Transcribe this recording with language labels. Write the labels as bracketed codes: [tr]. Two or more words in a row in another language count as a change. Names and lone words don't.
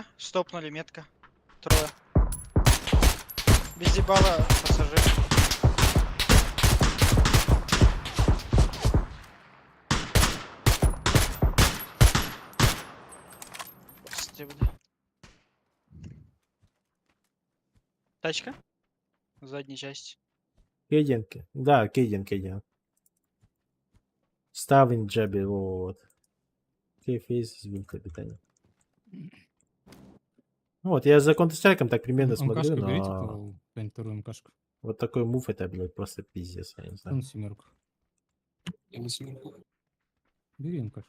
[ru] Стопнули, метка. Трое. Без ебала пассажир. Прости, бля. Тачка? Задняя часть. Кейдинг. Да, кейдинг. Ставин джаби, вот. Кейфейс, вилка питания. Ну вот, я за Counter-Strike так примерно смотрю, но вторую МКшку. вот такой мув, это, блядь, просто пиздец, я не знаю. Он семерку. Я на семерку. Бери МКшку.